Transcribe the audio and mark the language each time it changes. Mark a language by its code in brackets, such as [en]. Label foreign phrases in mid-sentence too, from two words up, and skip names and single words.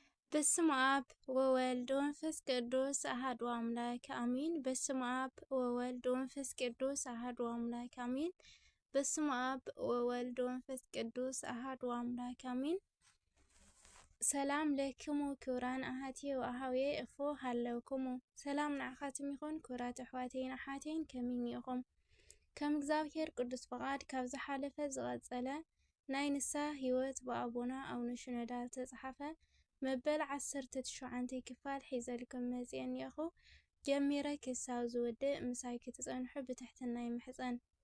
[gez] በስመ አብ ወወልድ ወመንፈስ ቅዱስ አሐዱ አምላክ አሜን። በስመ አብ ወወልድ ወመንፈስ ቅዱስ አሐዱ አምላክ አሜን። በስመ አብ ወወልድ ወመንፈስ ቅዱስ አሐዱ አምላክ አሜን። ሰላም ለክሙ ክቡራን አሐትየ ወአኀውየ እፎ ሃለውክሙ [ti] ሰላም ንዓኻትም ይኹን ክቡራት ኣሕዋተይን ኣሓተይን ከመይ ኢኹም? ከም እግዚአብሔር ቅዱስ ፈቃድ ካብ ዝሓለፈ ዝቐፀለ ናይ ንስሐ ህይወት ብኣቡና ኣቡነ ሽኖዳ ዝተፅሓፈ መበል 19 ክፋል ሒዘልኩም መፅአ እኒአኹ። ጀሚረ ክሳብ ዝውድእ ምሳይ ክትፀንሑ ብትሕትና ይምሕፀን።